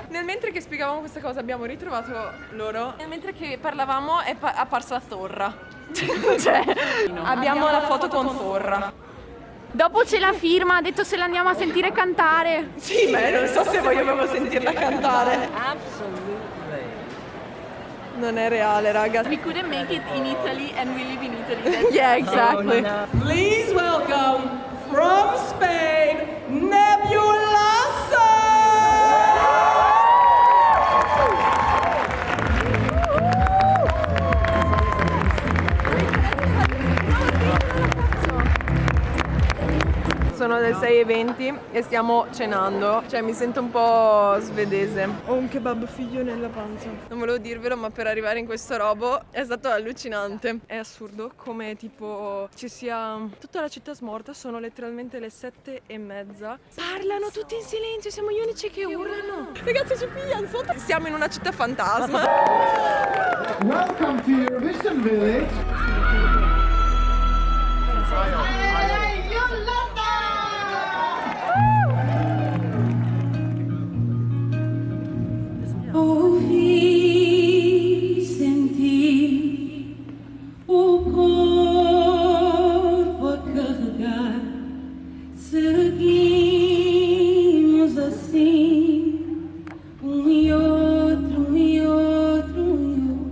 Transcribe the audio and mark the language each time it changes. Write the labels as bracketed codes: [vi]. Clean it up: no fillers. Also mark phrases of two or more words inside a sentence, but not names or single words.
[it] Nel mentre che spiegavamo questa cosa abbiamo ritrovato loro. Nel mentre che parlavamo è apparsa Zorra. Cioè, abbiamo la foto con Zorra. Dopo c'è la firma, ha detto se la andiamo a sentire cantare. Sì, beh, non so se voglio proprio sentirla cantare. [en] Absolutely. [it] Non è reale, raga. [en] We couldn't make it in Italy and we live in Italy. Yeah, exactly. Please welcome from Spain, Nebulasa! [it] Sono le 6:20 e stiamo cenando. Cioè mi sento un po' svedese. Ho un kebab figlio nella panza. Non volevo dirvelo, ma per arrivare in questo robo è stato allucinante. È assurdo come tipo ci sia tutta la città smorta. Sono letteralmente le 7:30. Parlano tutti in silenzio, siamo gli unici che urlano. Ragazzi, ci pigliano sotto. Siamo in una città fantasma. [en] Welcome to Eurovision Village. [pt] Ouvi, senti o corpo a carregar, seguimos assim, e outro, e outro, e outro.